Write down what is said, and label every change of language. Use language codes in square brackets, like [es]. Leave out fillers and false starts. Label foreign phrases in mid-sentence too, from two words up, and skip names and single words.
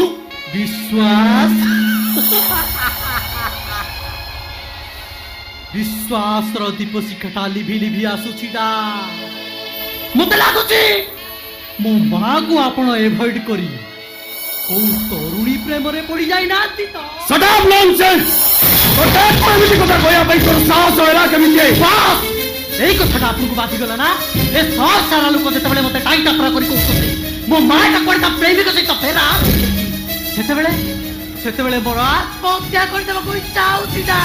[or] ବିଶ୍ୱାସ ବିଶ୍ୱାସର ଦୀପ ଶିଖାଟା ଲିଭି ଲିଭି ଆସୁଛି ଡାକ୍ତର। ମତେ ଲାଗୁଛି ମୋ ମାକୁ ଆପଣ ଏଭଏଡ କରି କୋଉ ତରୁଣୀ ପ୍ରେମରେ ପଡି ଯାଇନାହାନ୍ତି ତ? [en] Shut up nonsense! [or] ତୋତେ ଏମିତି କଥା କହିବା ପାଇଁ ତୋର ସାହସ ହେଲା କେମିତି? ବାସ୍ ଏଇ କଥାଟା ଆପଣଙ୍କୁ ବାଧିଗଲା ନା? ଏ ଶହ ସାରା ଲୋକ ଯେତେବେଳେ ମତେ ଟାଇ ଟାପରା କରି କହୁଛନ୍ତି ମୋ ମା ଟା କୁଆଡେ ତା ପ୍ରେମିକ ସହିତ ଫେରା, ସେତେବେଳେ ସେତେବେଳେ ମୋର ଆତ୍ମହତ୍ୟା କରିଦେବାକୁ ଇଚ୍ଛା ହଉଛି ନା।